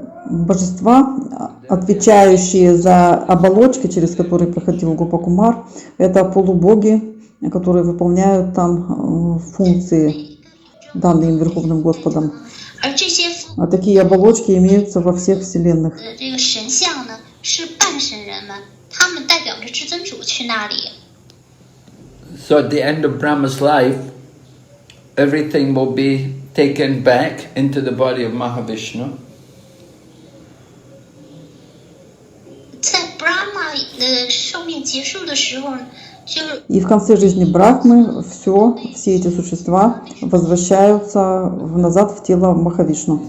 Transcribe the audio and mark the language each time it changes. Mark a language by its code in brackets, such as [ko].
[ru] Божества, отвечающие за оболочки, через которые проходил Гопа-Кумар, это полубоги, которые выполняют там функции, данные им Верховным Господом. [zh] 而这些 [ru] А такие оболочки имеются во всех вселенных. [zh] 这个神像呢，是半神人们，他们代表着至尊主去那里。 [en] So at the end of Brahma's life, everything will be taken back into the body of Mahavishnu. [zh] 在 Brahma 的寿命结束的时候，就 [ru] И в конце жизни Брахмы все эти существа возвращаются назад в тело Махавишну.